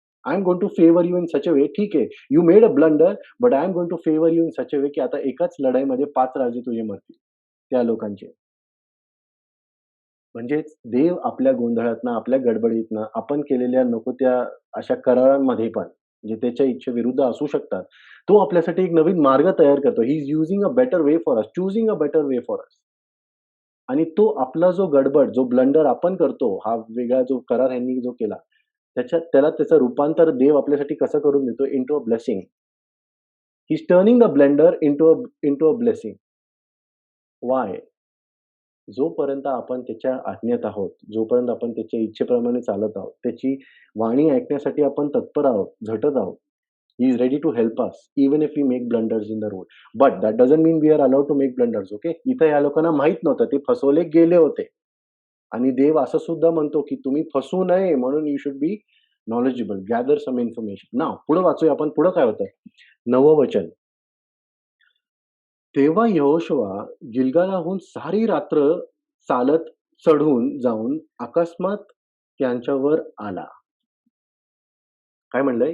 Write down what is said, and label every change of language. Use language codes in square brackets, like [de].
[en] I am going to favour you in such a way. [mr] ठीक आहे, [en] you made a blunder, but I am going to favour you in such a way, [mr] की आता एकाच लढाईमध्ये 5 राजे तुझे मरतील, त्या लोकांचे. म्हणजेच देव आपल्या गोंधळातनं, आपल्या गडबडीतनं, आपण केलेल्या नको त्या अशा करारांमध्ये पण जे त्याच्या इच्छेविरुद्ध असू शकतात. तो आपल्यासाठी एक नवीन मार्ग तयार करतो. [en] He is using a better way for us, choosing a better way for us. [mr] आणि तो आपला जो गडबड, जो ब्लंडर आपण करतो, हा वेगळा जो करार ह्यांनी जो केला, त्याला त्याचं रूपांतर देव आपल्यासाठी कसं करून देतो [en] Into a blessing. He is turning the blunder into a blessing. Why? [mr] जोपर्यंत आपण त्याच्या आज्ञेत आहोत, जोपर्यंत आपण त्याच्या इच्छेप्रमाणे चालत आहोत, त्याची वाणी ऐकण्यासाठी आपण तत्पर आहोत, झटत आहोत. [en] He is ready to help us, even if we make blunders in the road. But that doesn't mean we are allowed to make blunders, okay? [mr] इथं ह्या लोकांना माहीत नव्हतं. ते फसवले गेले होते. आणि देव असं सुद्धा म्हणतो, की तुम्ही फसवू नये म्हणून [en] You should be knowledgeable, gather some information. [mr] Now पुढे वाचूया आपण. पुढे काय होतं? 9वं वचन. तेव्हा यहोशुआ गिल्गालाहून सारी रात्र चालत चढून जाऊन अकस्मात त्यांच्यावर आला. काय म्हणलंय?